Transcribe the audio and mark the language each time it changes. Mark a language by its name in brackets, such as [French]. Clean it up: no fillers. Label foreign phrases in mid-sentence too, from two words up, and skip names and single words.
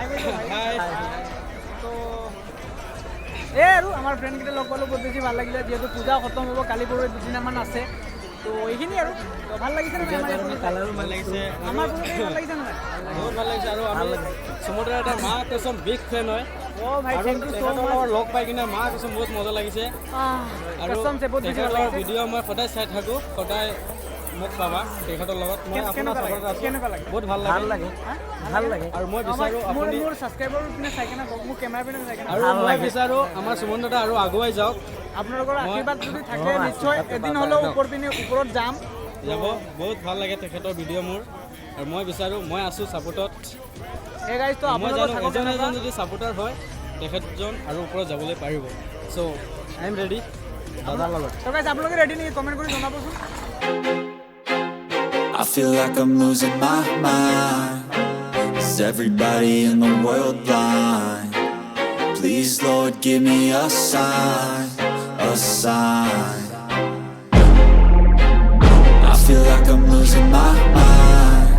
[Assamese] তো আৰু আমাৰ ফ্ৰেণ্ড কেইটা লগ পালো বহুত বেছি ভাল লাগিলে যেহেতু পূজা খতম হ'ব কালি পৰহি দুদিনমান আছে তো এইখিনি আৰু তো ভাল লাগিছে নে কালাৰো ভাল লাগিছে আমাৰ ভাল লাগিছে নে বহুত ভাল লাগিছে আৰু আমি সমুদ্ৰৰ এটা [Hindi] माँ क़सम [English] big fan [Assamese] হয় ও ভাই [English] thank you so much [Assamese] লগ পাই কিনে [Hindi] माँ क़सम [Assamese] বহুত মজা লাগিছে আৰু [Hindi] क़सम से [Assamese] বহুত বেছি ভাল লাগিছে ভিডিঅ' মই সদায় চাই থাকোঁ সদায় মোক পাবা তেখেতৰ লগত মই আপোনাৰ চাপৰ্ট আছোঁ বহুত ভাল লাগে আৰু মই বিচাৰোঁ আপুনি মোৰ সাবস্ক্ৰাইবাৰ পিনে চাই কেনে মোৰ কেমেৰা পিনে চাই কেনে আৰু মই বিচাৰোঁ আমাৰ সুমন দাদা আৰু আগুৱাই যাওক আপোনালোকৰ আশীৰ্বাদ যদি থাকে নিশ্চয় এদিন হ'লেও ওপৰত যাম যাব বহুত ভাল লাগে তেখেতৰ ভিডিঅ' মোৰ আৰু মই বিচাৰোঁ মই আছোঁ ছাপোৰ্টত এই গাইজ তো মই আপোনালোকৰ জানো এজন যদি ছাপোৰ্টাৰ হয় তেখেতজন আৰু ওপৰত যাবলৈ পাৰিব [English] so I am ready [Assamese] দাদাৰ লগত তো গাইজ আপোনালোকে ৰেডি নেকি কমেণ্ট কৰি জনাবচোন [English] I feel like I'm losing my mind. Is everybody in the world blind? Please, Lord, give me a sign, a sign. I feel like I'm losing my mind.